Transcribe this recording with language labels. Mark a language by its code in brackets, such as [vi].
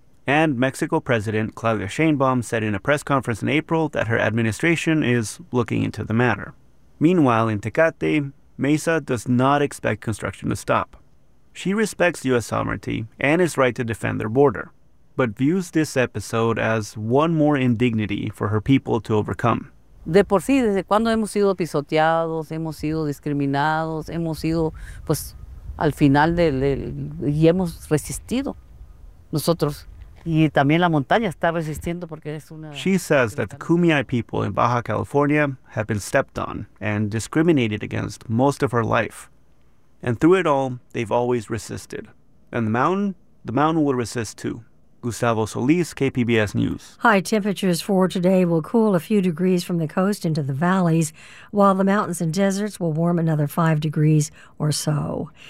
[en] And Mexico President Claudia Sheinbaum said in a press conference in April that her administration is looking into the matter. Meanwhile, in Tecate, Mesa does not expect construction to stop. She respects U.S. sovereignty and its right to defend their border, but views this episode as one more indignity for her people to overcome. [es] De por sí, desde cuando hemos sido pisoteados, hemos sido discriminados, hemos sido, pues, al final y hemos resistido nosotros. Y también la montaña está resistiendo porque es una... [en] She says that the Kumeyaay people in Baja California have been stepped on and discriminated against most of her life. And through it all, they've always resisted. And the mountain will resist too. Gustavo Solis, KPBS News. High temperatures for today will cool a few degrees from the coast into the valleys, while the mountains and deserts will warm another 5 degrees or so.